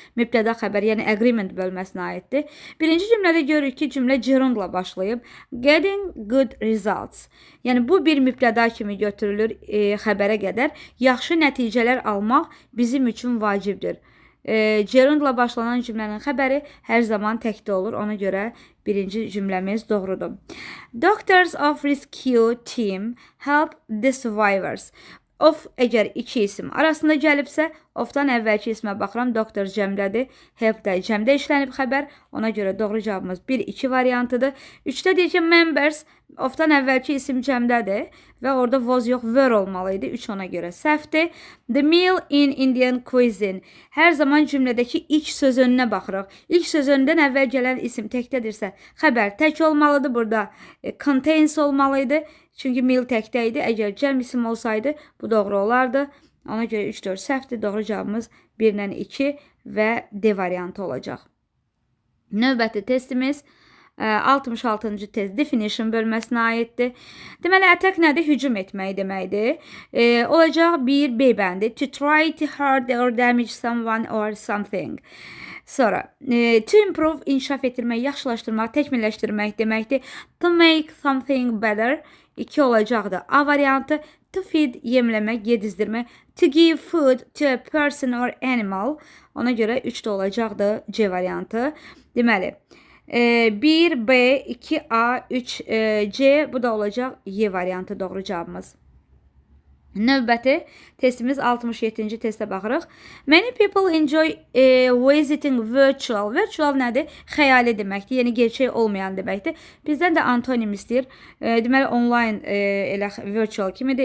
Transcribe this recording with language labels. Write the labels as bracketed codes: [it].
[az] Mübtəda xəbər, yəni agreement bölməsinə aiddir. Birinci cümlədə görürük ki, cümlə gerundla başlayıb. [en] Getting good results. [az] Yəni bu bir mübtəda kimi götürülür xəbərə qədər. Yaxşı nəticələr almaq bizim üçün vacibdir. Gerundla başlanan cümlənin xəbəri hər zaman təkdə olur. Ona görə birinci cümləmiz doğrudur. [en] Doctors of rescue team help the survivors. [az] Of əgər 2 isim arasında gəlibsə, ofdan əvvəlki ismə baxıram, doktor cəmdədir, help də cəmdə işlənib xəbər, ona görə doğru cavabımız 1-2 variantıdır. 3-də deyir ki, members, ofdan əvvəlki isim cəmdədir və orada was yox, were olmalıydı, 3 ona görə səhvdir. [en] The meal in Indian cuisine, [az] hər zaman cümlədəki ilk sözönünə baxırıq. İlk sözöndən əvvəl gələn isim təkdədirsə, xəbər tək olmalıdır, burada contains olmalıydı. Çünki meal təkdə idi. Əgər cəm isim olsaydı, bu doğru olardı. Ona görə 3-4 səhvdir. Doğru cavabımız 1-dən 2 və D variantı olacaq. Növbəti testimiz 66-cı test definition bölməsinə aiddir. Deməli, attack nədir? Hücum etmək deməkdir. Olacaq 1 B bəndi. [en] To try to hurt or damage someone or something. [az] Sonra, [en] to improve, [az] inkişaf etdirmək, yaxşılaşdırmaq, təkmilləşdirmək deməkdir. [en] To make something better, [az] 2 olacaqdır. A variantı, [en] to feed, [az] yemləmək, yedizdirmək. [en] To give food to a person or animal, [az] ona görə 3 də olacaqdır C variantı. Deməli, 1 B, 2 A, 3 C, bu da olacaq Y variantı doğru cavabımız. Növbəti testimiz 67-ci testə baxırıq. [en] Many people enjoy visiting virtual. [az] Virtual nədir? Xəyali deməkdir. Yəni gerçək olmayan deməkdir. Bizdən də antonim istəyir. Deməli online elə virtual kimidir.